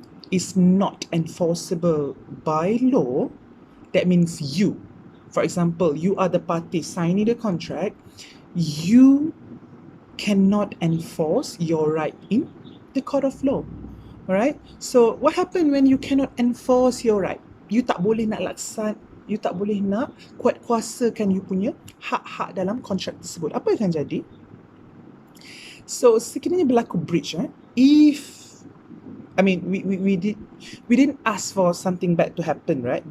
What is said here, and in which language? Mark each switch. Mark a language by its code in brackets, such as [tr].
[en] is not enforceable by law, that means you, for example, you are the party signing the contract, you cannot enforce your right in the court of law. Alright? So what happen when you cannot enforce your right? [ms] You tak boleh nak you tak boleh nak kuatkuasakan you punya hak-hak dalam kontrak tersebut. Apa yang akan jadi? So sekiranya berlaku breach, [en] if I mean we didn't ask for something bad to happen, right?